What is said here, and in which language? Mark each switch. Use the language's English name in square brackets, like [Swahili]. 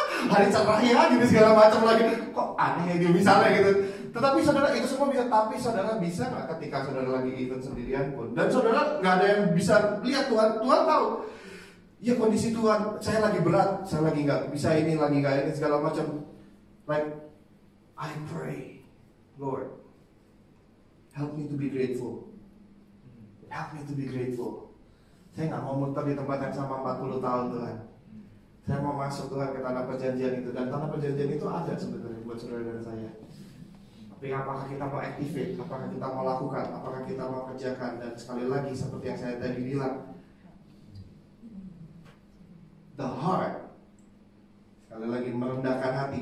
[Indonesian] Hari cerah ya, gitu segala macam lagi. Kok aneh ya dia misalnya gitu. Tetapi saudara, itu semua bisa. Tapi saudara bisa nggak ketika saudara lagi event sendirian pun, dan saudara nggak ada yang bisa lihat Tuhan tahu. Ya kondisi Tuhan, saya lagi berat, saya lagi nggak bisa ini, lagi nggak ini segala macam. [English] Like I pray, Lord, help me to be grateful. Help me to be grateful. [Indonesian] Saya nggak mau muter di tempat yang sama 40 tahun Tuhan. Saya mau masuk Tuhan ke tanah perjanjian itu. Dan tanah perjanjian itu ada sebenarnya buat saudara dan saya. Tapi apakah kita mau activate? Apakah kita mau lakukan? Apakah kita mau kerjakan? Dan sekali lagi seperti yang saya tadi bilang, [English] the heart, [Indonesian] sekali lagi merendahkan hati.